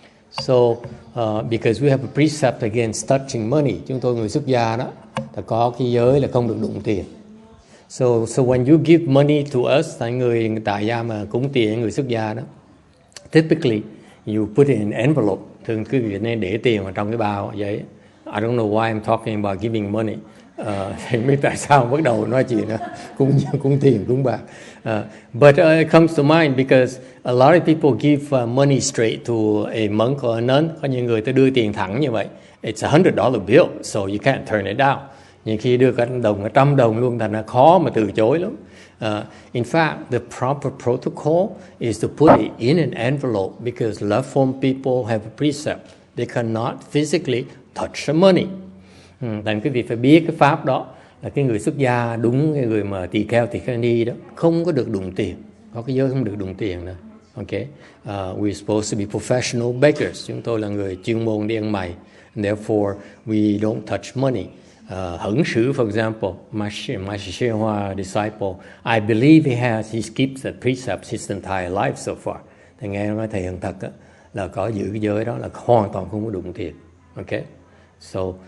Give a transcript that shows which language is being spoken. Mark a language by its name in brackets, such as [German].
[English] So because we have a precept against touching money, [Vietnamese] chúng tôi người xuất gia đó là có cái giới là không được đụng tiền. [English] So when you give money to us, [Vietnamese] người tại gia mà cúng tiền người xuất gia đó, [English] typically you put it in envelope. [Vietnamese] Thường quý vị nên để tiền vào trong cái bao vậy. [English] I don't know why I'm talking about giving money. [Vietnamese] Thì biết tại sao bắt đầu nói chuyện cúng tiền, cúng bạc. [English] But it comes to mind because a lot of people give money straight to a monk or a nun. [Vietnamese] Có những người ta đưa tiền thẳng như vậy. [English] It's $100 bill, so you can't turn it down. [Vietnamese] Nhưng khi đưa cả đồng, cả trăm đồng luôn, thành ra khó mà từ chối lắm. [English] In fact, the proper protocol is to put it in an envelope because left-home people have a precept. They cannot physically touch the money. [Vietnamese] Thành quý vị phải biết cái pháp đó là cái người xuất gia, đúng cái người mà tỳ kheo tỳ kheo ni đó không có được đụng tiền, có cái giới không được đụng tiền nữa. [English] Okay, we're supposed to be professional beggars. [Vietnamese] Chúng tôi là người chuyên môn đi ăn mày, [English] and therefore we don't touch money. Hẩn Sử, for example, my Shihua disciple, I believe he keeps that precept his entire life so far. [Vietnamese] Thầy nghe nói thầy Hận Thật là có giữ cái giới đó là hoàn toàn không có đụng tiền. [English] Okay, so